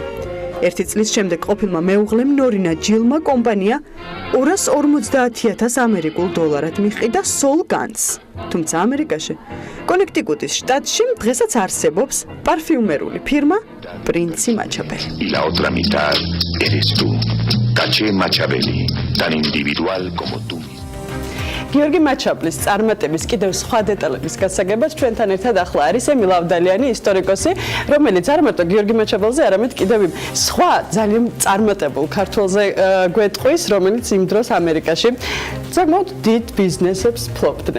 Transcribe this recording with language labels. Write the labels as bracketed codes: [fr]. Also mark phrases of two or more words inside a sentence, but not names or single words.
[ka] 1 წლის შემდეგ ყოფილმა მეუღლემ ნორინა ჯილმა კომპანია 250,000 ამერიკულ დოლარად მიჰყიდა სოლ განს. თუმცა ამერიკაში, კონექტიკუტის შტატში დღესაც არსებობს პარფიუმერული ფირმა პრინცი მაჩაბელი. [es] La otra mitad eres tú. Caché Machabeli, tan individual como tú. [ka] გიორგი მაჩაბლის წარმატების კიდევ სხვა დეტალების გასაგებად ჩვენთან ერთად ახლა არის ემილ ავდალიანი, ისტორიკოსი, რომელიც არ მარტო გიორგი მაჩაბელზე, არამედ კიდევ სხვა ძალიან წარმატებულ ქართველზე გვეტყვის, რომელიც იმ დროს ამერიკაში საკმაოდ დიდ ბიზნესებს ფლობდნენ.